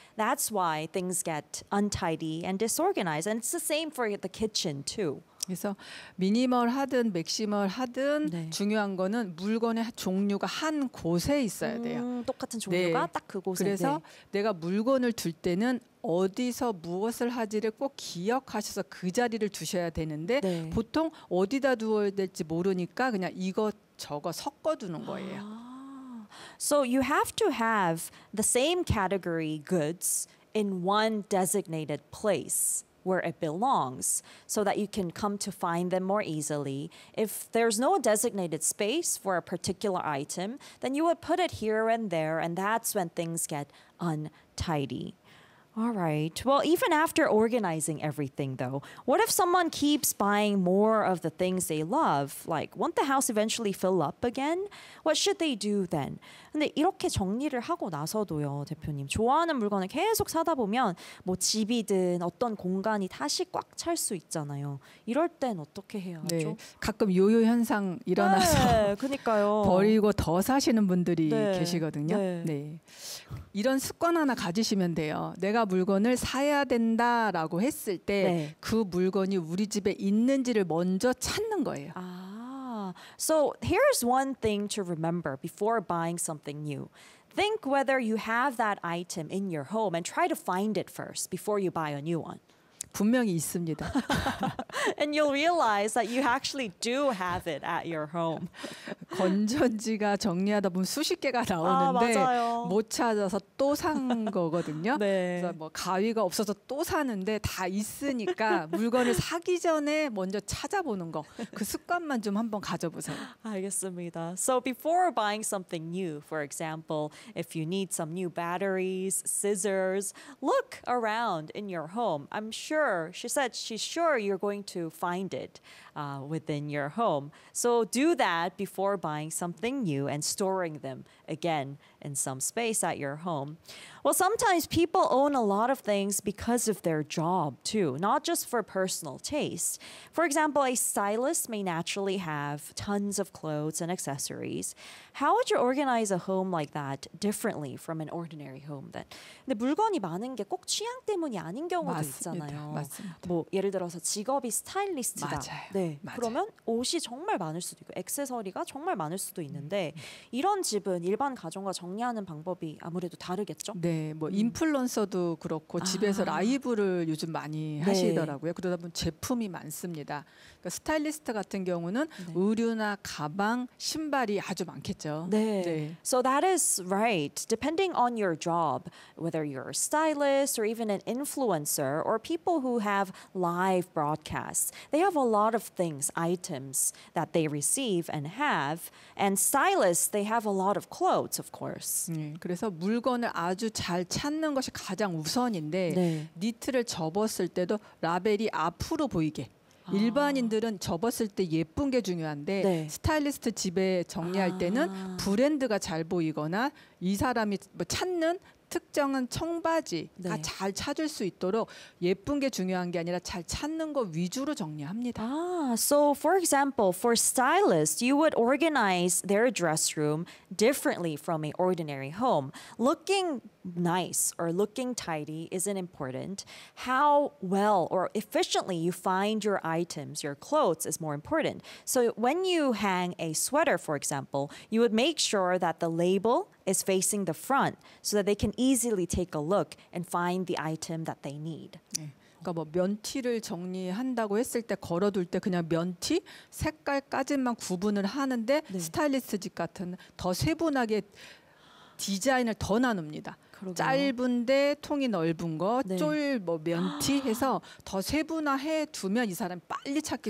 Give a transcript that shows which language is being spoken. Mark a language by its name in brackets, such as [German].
[English] That's why things get untidy and disorganized. And it's the same for the kitchen too. [Korean] 그래서 미니멀 하든 맥시멀 하든 네. 중요한 거는 물건의 종류가 한 곳에 있어야 돼요. 똑같은 종류가 네. 딱 그곳에. 그래서 네. 내가 물건을 둘 때는 어디서 무엇을 하지를 꼭 기억하셔서 그 자리를 두셔야 되는데 네. 보통 어디다 두어야 될지 모르니까 그냥 이것 저거 섞어 두는 거예요. 아. [English] So you have to have the same category goods in one designated place where it belongs so that you can come to find them more easily. If there's no designated space for a particular item, then you would put it here and there, and that's when things get untidy. All right. Well, even after organizing everything, though, what if someone keeps buying more of the things they love? Like, won't the house eventually fill up again? What should they do then? [Korean] 근데 이렇게 정리를 하고 나서도요, 대표님, 좋아하는 물건을 계속 사다 보면 뭐 집이든 어떤 공간이 다시 꽉 찰 수 있잖아요. 이럴 땐 어떻게 해야죠? 네, 가끔 요요 현상 일어나서 네, 그러니까요. 버리고 더 사시는 분들이 네, 계시거든요. 네. 네. 이런 습관 하나 가지시면 돼요. 내가 물건을 사야 된다라고 했을 때 그 네. 물건이 우리 집에 있는지를 먼저 찾는 거예요. [English] 아. So here's one thing to remember before buying something new. Think whether you have that item in your home and try to find it first before you buy a new one. [Korean] 분명히 있습니다. [English] And you'll realize that you actually do have it at your home. [Korean] 건전지가 정리하다 보면 수십 개가 나오는데 아, 못 찾아서 또 산 거거든요. 네. 그래서 뭐 가위가 없어서 또 사는데 다 있으니까 물건을 사기 전에 먼저 찾아보는 거 그 습관만 좀 한번 가져보세요. 알겠습니다. [English] So before buying something new, for example, if you need some new batteries, scissors, look around in your home. I'm sure she said she's sure you're going to find it within your home. So do that before buying something new and storing them again in some space at your home. Well, sometimes people own a lot of things because of their job too, not just for personal taste. For example, a stylist may naturally have tons of clothes and accessories. How would you organize a home like that differently from an ordinary home then? [Korean] 근데 물건이 많은 게 꼭 취향 때문이 아닌 경우도 맞습니다. 있잖아요. 맞습니다. 뭐 예를 들어서 직업이 스타일리스트다. 맞아요. 네. 맞아요. 그러면 옷이 정말 많을 수도 있고 액세서리가 정말 많을 수도 있는데 이런 집은 일반 가정과 정리하는 방법이 아무래도 다르겠죠? 네. 뭐 인플루언서도 그렇고 집에서 라이브를 요즘 많이 하시더라고요. 네. 그러다 보면 제품이 많습니다. 그러니까 스타일리스트 같은 경우는 네. 의류나 가방, 신발이 아주 많겠죠. [English] 네. 네. So that is right. Depending on your job, whether you're a stylist or even an influencer or people who have live broadcasts, they have a lot of things, items that they receive and have. And stylists, they have a lot of clothes, of course. [Korean] 네. 그래서 물건을 아주 잘 찾는 것이 가장 우선인데 네. 니트를 접었을 때도 라벨이 앞으로 보이게 일반인들은 접었을 때 예쁜 게 중요한데 네. 스타일리스트 집에 정리할 때는 브랜드가 잘 보이거나 이 사람이 뭐 찾는 특정한 청바지가 네. 잘 찾을 수 있도록 예쁜 게 중요한 게 아니라 잘 찾는 거 위주로 정리합니다. [English] So for example, for stylists, you would organize their dress room differently from an ordinary home. Looking nice or looking tidy isn't important. How well or efficiently you find your items, your clothes, is more important. So when you hang a sweater, for example, you would make sure that the label is facing the front so that they can easily take a look and find the item that they need. [Korean] 그러니까 뭐 면티를 정리한다고 했을 때 걸어둘 때 그냥 면티 색깔까지만 구분을 하는데 네. 스타일리스트 집 같은 더 세분하게 디자인을 더 나눕니다. 그러게요. 짧은데 통이 넓은 거, 네. 쫄 뭐 면티 해서 더 세분화해 두면 이 사람이 빨리 찾기